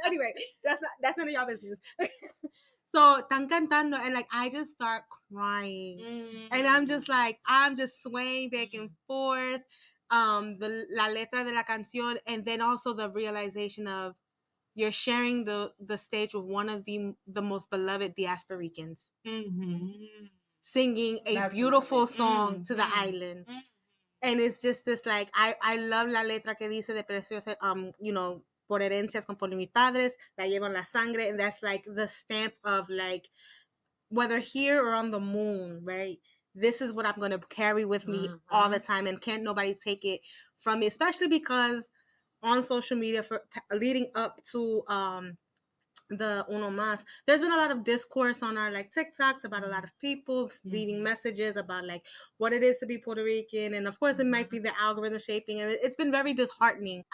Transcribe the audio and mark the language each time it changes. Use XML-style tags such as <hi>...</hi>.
<en>Anyway, that's none of y'all business. So, tan cantando, and like I just start crying, and I'm just swaying back and forth.</en> <es>La letra de la canción,</es> <en>and then also the realization of you're sharing the stage with one of the most beloved diasporicans, singing a beautiful song to the island. And it's just this, like, I love</en> <es>la letra que dice de Preciosa, por herencias con por mis padres, la llevo en la sangre.</es> <en>And that's like the stamp of like, whether here or on the moon, right? This is what I'm going to carry with me all the time. And can't nobody take it from me, especially because on social media for leading up to, the Uno Mas, there's been a lot of discourse on our like TikToks about a lot of people leaving messages about like what it is to be Puerto Rican, and of course it might be the algorithm shaping, and it's been very disheartening.</en>